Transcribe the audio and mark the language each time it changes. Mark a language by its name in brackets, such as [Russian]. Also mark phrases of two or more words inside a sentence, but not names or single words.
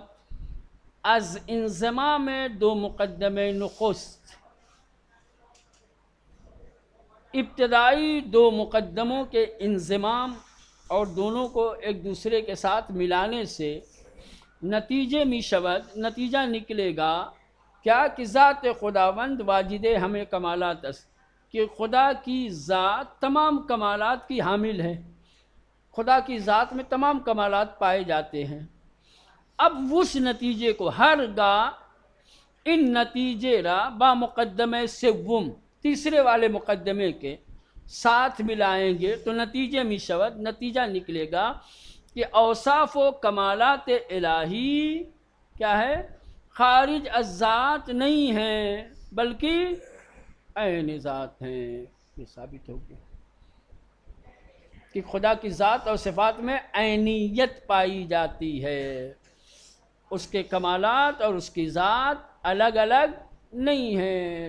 [Persian] از انضمام دو مقدمے نخست، [Urdu] ابتدائی دو مقدموں کے انضمام اور دونوں کو ایک دوسرے کے ساتھ ملانے سے [Persian] نتیجے می شود، [Urdu] نتیجہ نکلے گا کیا کہ [Persian] ذات خداوند واجد ہمیں کمالات است، [Urdu] کہ خدا کی ذات تمام کمالات کی حامل ہے۔ خدا کی ذات میں تمام کمالات پائے جاتے ہیں۔ اب اس نتیجے کو [Persian] ہرگاہ ان نتیجے را با مقدمے سوم، [Urdu] تیسرے والے مقدمے کے ساتھ ملائیں گے تو [Persian] نتیجے می شود، [Urdu] نتیجہ نکلے گا کہ اوصاف و کمالات الہی کیا ہے؟ خارج از ذات نہیں ہیں، بلکہ عین ذات ہیں۔ یہ ثابت ہو گیا کہ خدا کی ذات اور صفات میں عینیت پائی جاتی ہے، اس کے کمالات اور اس کی ذات الگ الگ نہیں ہیں۔